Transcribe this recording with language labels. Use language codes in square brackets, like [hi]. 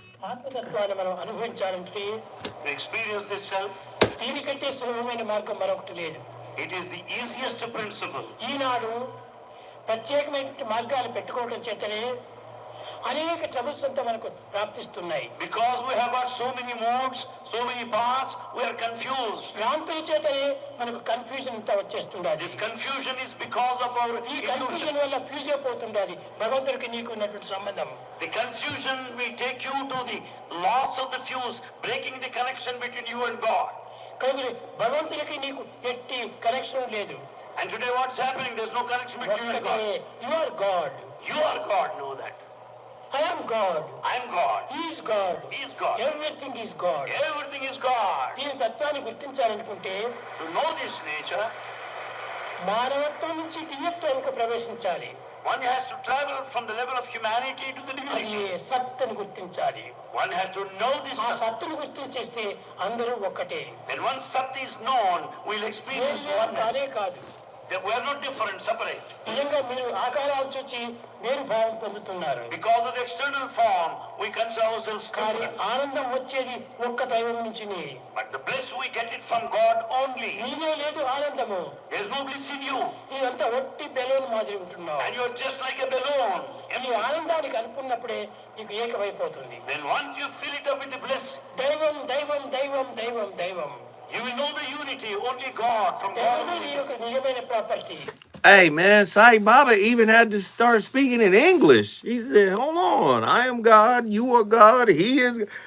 [te] ఆత్మతత్వాన్ని మనం అనుభవించాలంటే [en] experience this self. [te] దీనికంటే సులభమైన మార్గం మరొకటి లేదు. [en] It is the easiest principle. [te] ఈనాడు ప్రత్యేకమైన మార్గాలు పెట్టుకోవడం చేతనే అనేక ట్రబుల్స్ అంతా మనకు ప్రాప్తిస్తున్నాయి. [en] Because we have got so many modes, so many paths, we are confused. [te] భ్రాంతుల చేతనే మనకు కన్ఫ్యూజన్ అంతా వచ్చేస్తుండాలి. [en] This confusion is because of our [te] ఈ కన్ఫ్యూజన్ వల్ల ఫ్యూజ్ అయిపోతుండాలి భగవంతుడికి నీకు ఉన్నటువంటి సంబంధం. [en] The confusion will take you to the loss of the fuse, breaking the connection between you and God. [te] కాబట్టి భగవంతుడికి నీకు ఎట్టి కనెక్షన్ లేదు. [en] And today what's happening? There's no connection between you and God. You are God. You are God, know that. I am God. I am God. He is God. He is God. Everything is God. Everything is God. [te] దీని తత్వాన్ని గుర్తించాలనుకుంటే [en] To know this nature, [te] మానవత్వం నుంచి దివ్యత్వానికి ప్రవేశించాలి. [en] One has to travel from the level of humanity to the [te] అది [en] divinity. [te] సత్తని గుర్తించాలి. [en] One has to know this. [te] ఆ సత్తును గుర్తించేస్తే అందరూ ఒక్కటే. [en] Then once Sat is known, we'll experience oneness. [te] కాదే కాదు. [en] We are not different, separate. [te] నిజంగా మీరు ఆకారాలు చూసి వేరు భావం పొందుతున్నారు. [en] Because of the external form, we consider ourselves [te] కానీ [en] different. [te] ఆనందం వచ్చేది ఒక్క దైవం నుంచినే. [en] But the bliss we get it from God only. [te] నీలో లేదు ఆనందము. [en] There is no bliss in you. [te] నీవంతా ఒట్టి బెలూన్ మాదిరి ఉంటున్నావు. [en] And you are just like a balloon. [te] ఈ ఆనందాన్ని కలుపుకున్నప్పుడే నీకు ఏకమైపోతుంది. [en] Then once you fill it up with the bliss, [te] దైవం దైవం దైవం దైవం దైవం. [en] you will know the unity, only God, from God [te] దైవమే నీ యొక్క నిజమైన property. [en] Hey man, Sai Baba even had to start speaking in English. He said, hold on, I am God, you are God, he is.